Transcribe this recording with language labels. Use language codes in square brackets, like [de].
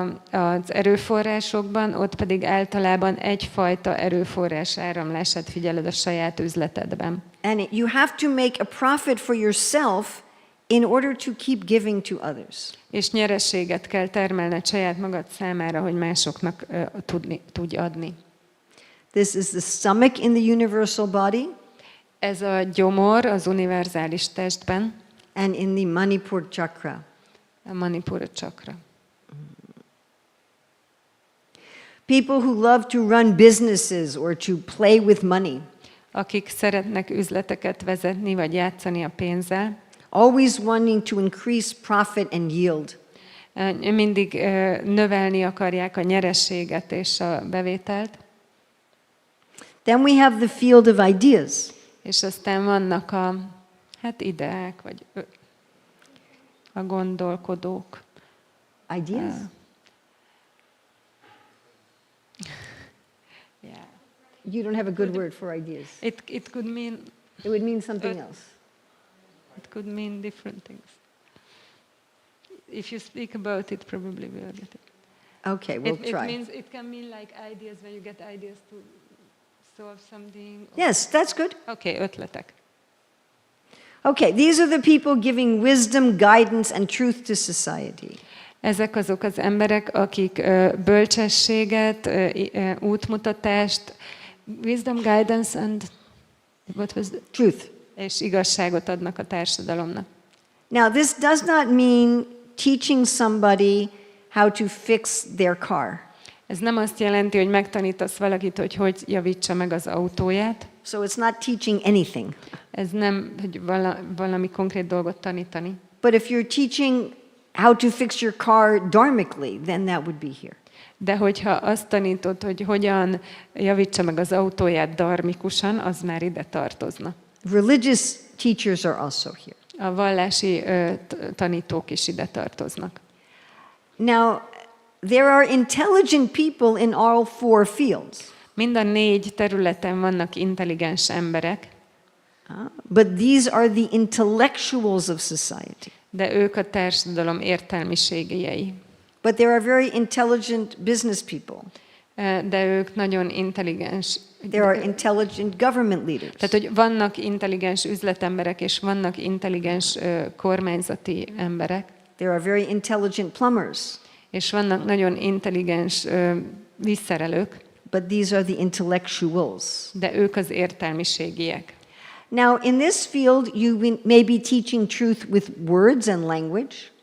[hu] Az erőforrásokban ott pedig általában egyfajta erőforrás áramlását figyeled a saját üzletedben. [en] And you have to make a profit for yourself in order to keep giving to others. [hu] És nyereséget kell termelned saját magad számára, hogy másoknak tudj adni. [en] This is the stomach in the universal body. [hu] Ez a gyomor az univerzális testben. [en] And in the Manipur chakra. [hu] a Manipura csakra. [en] People who love to run businesses or to play with money. [hu] Akik szeretnek üzleteket vezetni, vagy játszani a pénzzel, [en] Always wanting to increase profit and yield. [hu] mindig növelni akarják a nyerességet és a bevételt, [en] Then we have the field of ideas. [hu] és aztán vannak a ideák, vagy a gondolkodók. [en] Ideas? Yeah. You don't have a good word for ideas. It could mean It would mean something else. It could mean different things. If you speak about it, probably we'll get it. Okay, we'll try. It can mean like ideas when you get ideas to solve something. Yes, that's good. [hu] Okay, ötletek. [en] Okay, these are the people giving wisdom, guidance, and truth to society. [hu] Ezek azok az emberek, akik bölcsességet, útmutatást, [en] wisdom, guidance and what was Truth. [hu] és igazságot adnak a társadalomnak. [en] Now, this does not mean teaching somebody how to fix their car. [hu] Ez nem azt jelenti, hogy megtanítasz valakit, hogy javítsa meg az autóját. [en] So it's not teaching anything. [hu] Ez nem, hogy valami konkrét dolgot tanítani. [en] But if you're teaching how to fix your car dharmically, then that would be here. [hu] De hogyha azt tanítod, hogy hogyan javítsa meg az autóját dharmikusan, az már ide tartozna. [en] Religious teachers are also here. [hu] A vallási tanítók is ide tartoznak. [en] Now, there are intelligent people in all four fields. [hu] Mind a 4 területen vannak intelligens emberek, [en] But these are the intellectuals of society. [hu] de ők a társadalom értelmiségiei. [en] But there are very intelligent business people. [hu] De ők nagyon intelligens. [en] There are intelligent government leaders. [hu] Tehát, hogy vannak intelligens üzletemberek, és vannak intelligens kormányzati emberek, [en] There are very intelligent plumbers. [hu] és vannak nagyon intelligens vízszerelők, [en] But these are the intellectuals. [hu] de ők az értelmiségiek. [en] Now, in this field, you may be teaching truth with words and language.